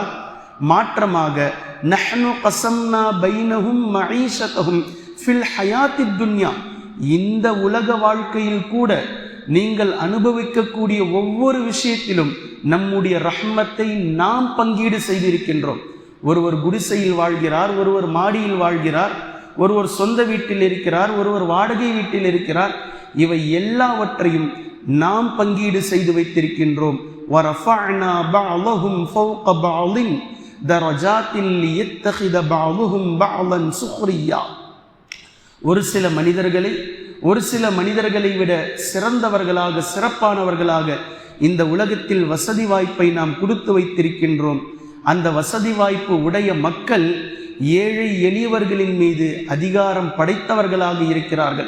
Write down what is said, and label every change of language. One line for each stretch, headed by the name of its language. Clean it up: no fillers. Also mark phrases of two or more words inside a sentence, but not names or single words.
Tamil: மாற்றமாக
Arabic: نحن قسمنا بينهم معيشتهم في الحياة الدنيا,
Tamil: இந்த உலக வாழ்க்கையில் கூட நீங்கள் அனுபவிக்கக்கூடிய ஒவ்வொரு விஷயத்திலும் நம்முடைய ரஹ்மத்தை நாம் பங்கீடு செய்திருக்கின்றோம். ஒருவர் குடிசையில் வாழ்கிறார், ஒருவர் மாடியில் வாழ்கிறார், ஒருவர் சொந்த வீட்டில் இருக்கிறார், ஒருவர் வாடகை வீட்டில் இருக்கிறார். இவை எல்லாவற்றையும் நாம் பங்கீடு செய்து வைத்திருக்கின்றோம்.
Arabic: وَرَفَعْنَا بَعْضَهُمْ فَوْقَ بَعْضٍ دَرَجَاتٍ لِيَتَّخِذَ بَعْضُهُمْ بَعْضًا سُخْرِيًّا,
Tamil: ஒரு சில மனிதர்களை விட சிறந்தவர்களாக சிறப்பானவர்களாக இந்த உலகத்தில் வசதி வாய்ப்பை நாம் கொடுத்து வைத்திருக்கின்றோம். அந்த வசதி வாய்ப்பு உடைய மக்கள் ஏழை எளியவர்களின் மீது அதிகாரம் படைத்தவர்களாக இருக்கிறார்கள்.